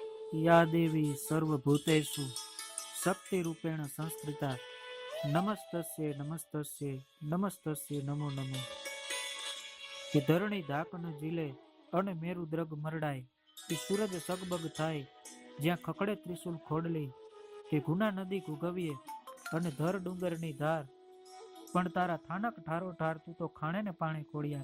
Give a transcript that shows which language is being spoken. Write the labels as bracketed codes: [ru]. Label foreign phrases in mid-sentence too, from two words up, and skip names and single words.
[sa] या देवी सर्वभूतेषु शक्तिरूपेण संस्कृता नमस्तस्ये नमस्तस्ये नमस्तस्ये नमो नमो। [gu] કે ધરણી ધાક ન ઝીલે અને મેરુ દ્રગ મરડાય, કે સૂરજ સગબગ થાય જ્યાં ખકડે ત્રિશુલ ખોડલી, કે ગુના નદી ગુગવીએ અને ધર ડુંગરની ધાર, પણ તારા થાનક ઠારો ઠાર તું તો ખાણે ને પાણી ખોડિયાર।